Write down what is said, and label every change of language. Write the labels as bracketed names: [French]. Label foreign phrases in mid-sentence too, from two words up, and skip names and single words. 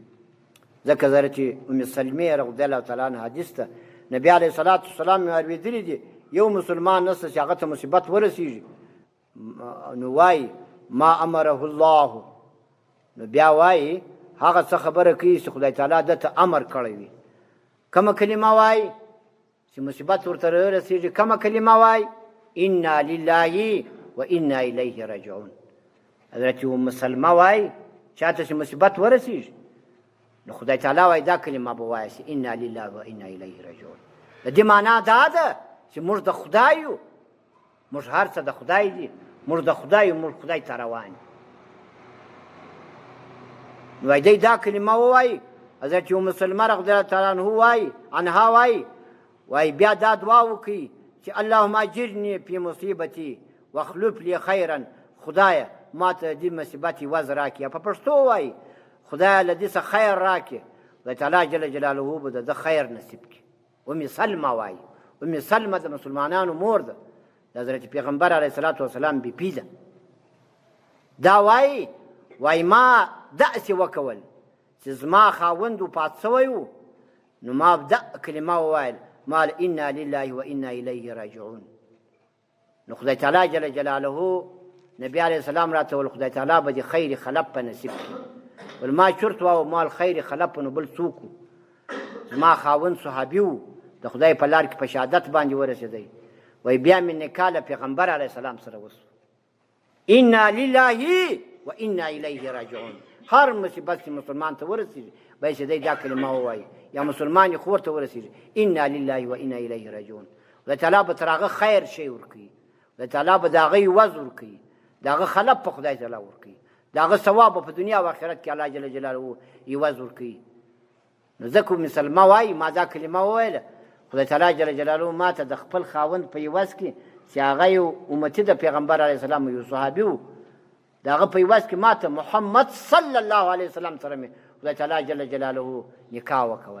[Pashto] ځکه حضرت ام سلمې [Arabic] رضی الله تعالی عنها [Pashto] حدیث ته نبي [Arabic] علیه الصلاة والسلام [Pashto] یې اورېدلي دي یو مسلمان نشته چې هغه ته مصیبت ورسېږي نو وایي [Arabic] ما امره الله، [Pashto] نو بیا وایي هغه څه خبره کوي چې خدای تعالی دته امر کړی وي. کومه کلمه وای چې مصیبت ورته رسېږي؟ کومه کلمه وای؟ [Arabic] انا لله و انا الیه راجعون. [Pashto] حضرت ام سلمه وای چاته چې مصیبت ورسېږي نو خدای تعالی وای دا کلمه به وایي چې [Arabic] انا لله و انا الیه راجعون. [Pashto] د دې معنا دا ده چې موږ د خدای یو، موږ هر څه د خدای دي، موږ د خدای یو، موږ خدای ته روان یو. نو دی دا کلمه ووایي. حضرت ام سلمه [Arabic] رضی الله تعالی عنها [Pashto] وای بیا دا دعا وکړي چې [Arabic] اللهم اجرني فی مصیبتي واخلف لي خیرا. [Pashto] خدایه ما ته دې مصیبت عوض راکړي. په پښتو وایي خدایه له دې څه خیر راکړي. خدای تعالی [Arabic] جل جلاله [Pashto] به د خیر نصیب کړي. ام سلمه وایي. ام سلمه د مسلمانانو مور ده، د حضرت پیغمبر [Arabic] علیه الصلاة والسلام [Pashto] بیبي ده. دا وایي ما داسې وکول چې زما خاوند وفات سوی و نو ما دا کلمه وویل مال [Arabic] انا لله و انا الیه راجعون. [Pashto] نو خدای تعالی [Arabic] جل جلاله [Pashto] نبی [Arabic] علیه السلام [Pashto] راته ویل خدای تعالی به د خیر خلف په نصیب کړي. ول ما چرت وایو مال خیر خلف نو بل څوک زما خاوند صحابي و د خدای په لار کې په شهادت باندې ورسېدی. وایي بیا مې نکاح له پیغمبر [Arabic] علیه السلام [Pashto] سره وسو. [Arabic] انا لله و انا الیه راجعون. [Pashto] هر مصیبت چې مسلمان ته ورسېږي باید چې دی دا کلمه ووایي، یا مسلمان یې خور ته ورسېږي [Arabic] انا لله و انا الیه راجعون. [Pashto] خدای تعالی به تر هغه خیر شی ورکوي، خدای تعالی به د هغه عوض ورکوي، د هغه خلف په خدای تعالی ورکوي، د هغه ثواب په دنیا او آخرت کې الله [Arabic] جل جلاله [Pashto] عوض ورکوي. نو ځکه ام سلمه وایي ما دا کلمه وویله خدای تعالی [Arabic] جل جلاله [Pashto] ما ته د خپل خاوند په عوض کې چې هغه یو امتي د پیغمبر [Arabic] علیه السلام [Pashto] یو صحابي و د هغه په عوض کې ما ته محمد [Arabic] صلی الله علیه وسلم [Pashto] سره مې خدای تعالی [Arabic] جل جلاله [Pashto] نکاح وکول.